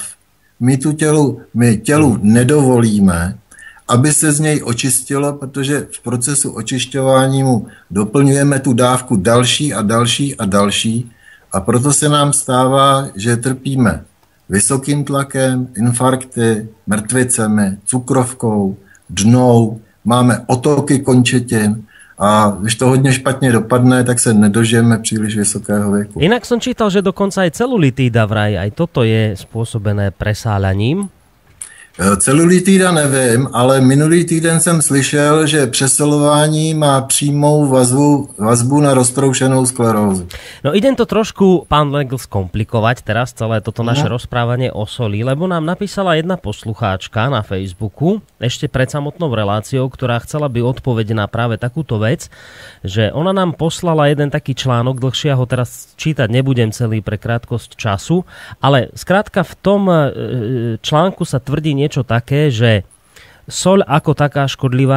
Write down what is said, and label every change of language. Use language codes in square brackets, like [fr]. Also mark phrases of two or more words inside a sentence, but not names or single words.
[cs] My tělu nedovolíme, aby se z něj očistilo, protože v procesu očišťování mu doplňujeme tu dávku další a další a další a proto se nám stává, že trpíme vysokým tlakem, infarkty, mrtvicemi, cukrovkou, dnou, máme otoky končetin a když to hodně špatně dopadne, tak se nedožijeme příliš vysokého věku. [sk] Inak som čítal, že dokonca aj celulitída vraj, aj toto je spôsobené presáľaním. [cs] Celulitída nevím, ale minulý týden jsem slyšel, že přesolování má přímou vazbu na roztroušenou sklerózu. [sk] No idem to trošku, pán Legl, skomplikovať teraz celé toto naše rozprávanie o soli, lebo nám napísala jedna poslucháčka na Facebooku, ešte pred samotnou reláciou, ktorá chcela by odpoveď na práve takúto vec, že ona nám poslala jeden taký článok, dlhšie ho teraz čítať nebudem celý pre krátkosť času, ale skrátka v tom článku sa tvrdí niečo také, že soľ ako taká škodlivá